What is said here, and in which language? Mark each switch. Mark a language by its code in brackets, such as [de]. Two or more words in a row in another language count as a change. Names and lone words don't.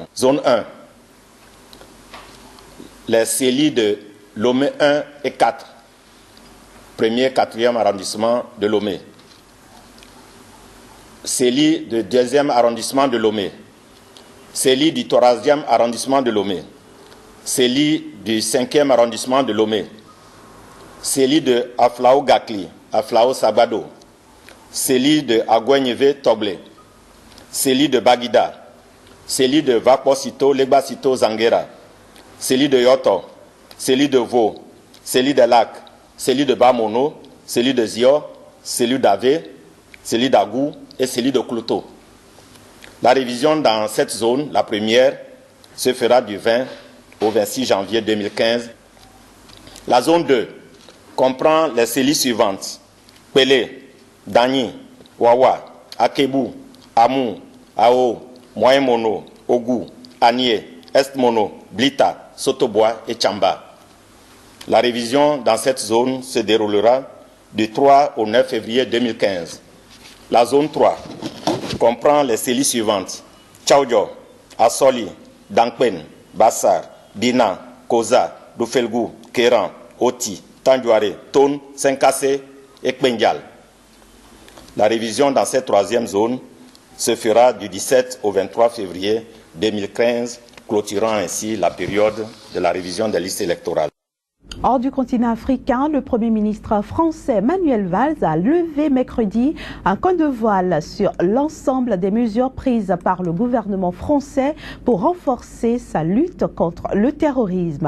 [fr] Zone 1. Les CELI de Lomé 1 et 4. 1er, 4e arrondissement de Lomé. CELI du 2e arrondissement de Lomé. CELI du 3e arrondissement de Lomé. CELI du 5e arrondissement de Lomé, CELI de Aflao Gakli, Aflao Sabado, CELI de Agouenyeve Toblé, CELI de Bagida, CELI de Vaposito, Legbasito Zangera, CELI de Yoto, CELI de Vaux, CELI de Lac, CELI de Bamono, CELI de Zio, CELI d'Avé, CELI d'Agou et CELI de Clouto. La révision dans cette zone, la première, se fera du 20 au 26 janvier 2015. La zone 2 comprend les CELI suivantes: Pelé, Dagny, Wawa, Akebu, Amou, Ao, Moyen Mono, Ogou, Anié, Est Mono, Blita, Sotobois et Tchamba. La révision dans cette zone se déroulera du 3 au 9 février 2015. La zone 3 comprend les CELI suivantes: Tchaoudjo, Assoli, Dankpen, Bassar, Bina, Koza, Doufelgou, Kéran, Oti, Tandjouare, Tone, Senkassé et Kpendial. La révision dans cette troisième zone se fera du 17 au 23 février 2015, clôturant ainsi la période de la révision des listes électorales. Hors du continent africain, le Premier ministre français Manuel Valls a levé mercredi un col de voile sur l'ensemble des mesures prises par le gouvernement français pour renforcer sa lutte contre le terrorisme.